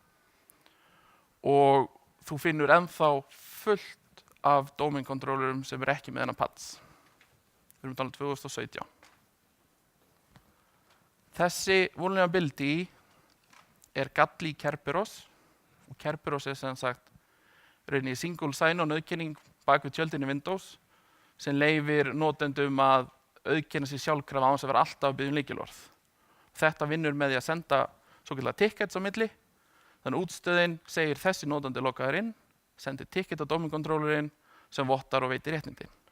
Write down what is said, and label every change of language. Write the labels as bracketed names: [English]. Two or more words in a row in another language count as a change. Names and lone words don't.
[Icelandic] Og þú finnur ennþá fullt af [English] domain controllerum [Icelandic] sem ekki með þennan patch. Við erum talað 2017. Þessi vulnerability er galli í Kerberos. Og Kerberos er sem sagt rauninni [English] single sign-on [Icelandic] auðkenning bak við tjöldin í Windows sem leyfir notendum að auðkenna sig sjálfkrafa án þess að vera alltaf að biðja lykilorð. Þetta vinnur með því að senda svokallaða tickets á milli. Þannig útstöðin segir þessi notandi lokaður inn, sendir ticket á [English] domain controllerinn [Icelandic] sem vottar og veitir réttindin.